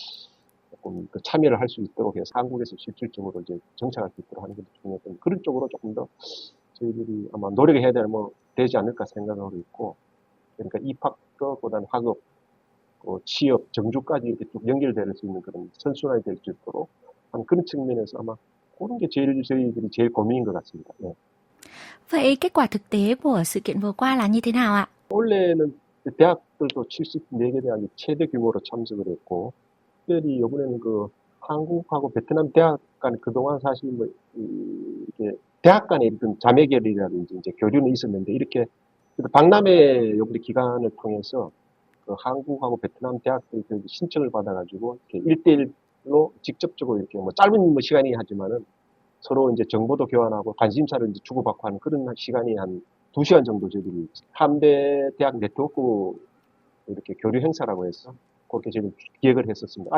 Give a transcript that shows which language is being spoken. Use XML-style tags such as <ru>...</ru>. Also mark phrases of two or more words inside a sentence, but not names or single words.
<ko>조금 그 참여를 할 수 있도록 해서 한국에서 실질적으로 이제 정착할 수 있도록 하는 게 중요했던 그런 쪽으로 조금 더 저희들이 아마 노력을 해야 되지 않을까 생각하고 있고, 그러니까 입학보다는 학업, 취업, 정주까지 이렇게 쭉 연결될 수 있는 그런 선순환이 될 수 있도록 하는 그런 측면에서 아마 그런 게 저희들이 제일 고민인 것 같습니다. 네.</ko> <vi>Vậy kết quả thực tế của sự kiện vừa qua là như thế nào ạ?</vi> <ko>원래는 대학들도 74개 대학이 최대 규모로 참석을 했고, 특별히 이번에는 그 한국하고 베트남 대학 간 그동안 사실 뭐 이게 대학 간의 어떤 자매결이라든지 이제 교류는 있었는데 이렇게 박람회 요번에 기간을 통해서 그 한국하고 베트남 대학들이 신청을 받아가지고 이렇게 1대1로 직접적으로 이렇게 뭐 짧은 뭐 시간이 하지만은 서로 이제 정보도 교환하고 관심사를 이제 주고받고 하는 그런 시간이 한 2시간 정도 저희들이 한배 대학 네트워크 이렇게 교류 행사라고 해서 그렇게 지금 기획을 했었습니다.</ko>